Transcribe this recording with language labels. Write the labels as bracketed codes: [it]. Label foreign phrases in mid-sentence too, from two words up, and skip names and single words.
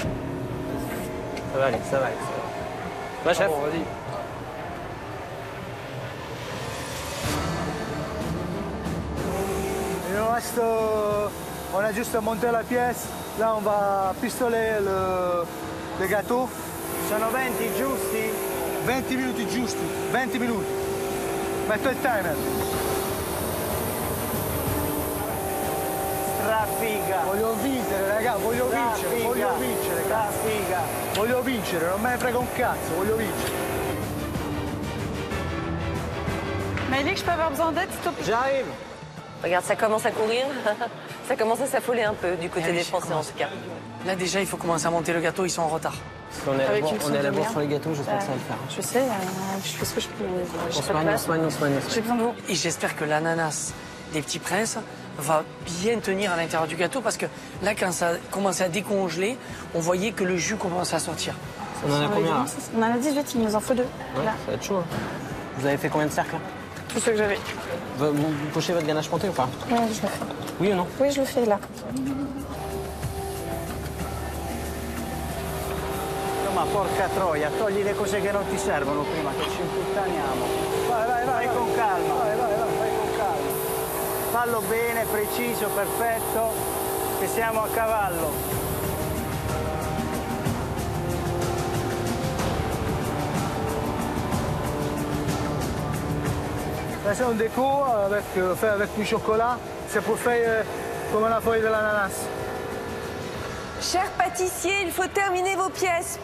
[fr] Ça va aller. Va, chef. Bon, vas-y. Il nous reste, on a juste monté la pièce. Là, on va pistoler le gâteau [it] Sono 20 giusti? 20 minuti giusti, 20 minuti. Metto il timer. Strafiga. Voglio vincere, raga, voglio vincere, raga. Strafiga. Voglio vincere, non me ne frega un cazzo, voglio vincere. [fr] Maëlik, je peux avoir besoin d'aide, s'il te plaît? J'arrive. Regarde, ça commence à courir. Ça commence à s'affoler un peu du côté des Français, en tout cas. Là, déjà, il faut commencer à monter le gâteau, ils sont en retard. On est à la bourre sur les gâteaux, j'espère que ça va le faire. Je sais, je fais ce que je peux. On se soigne. J'ai besoin de vous. Et j'espère que l'ananas des petits princes va bien tenir à l'intérieur du gâteau parce que là, quand ça commençait à décongeler, on voyait que le jus commençait à sortir. On en a combien là? On en a 18, il nous en faut 2. Ouais, ça va être chaud. Hein. Vous avez fait combien de cercles là? Tout ce que j'avais. Vous cochez votre ganache montée ou pas? Oui, je le fais. Oui ou non? Oui, je le fais là. [it] Ma porca troia, togli le cose che non ti servono prima che ci imputtaniamo. Vai con calma. Vai con calma. Fallo bene, preciso, perfetto, che siamo a cavallo. [fr] Ça c'est un déco fait avec du chocolat. C'est pour faire comme la feuille de l'ananas. Cher pâtissier, il faut terminer vos pièces.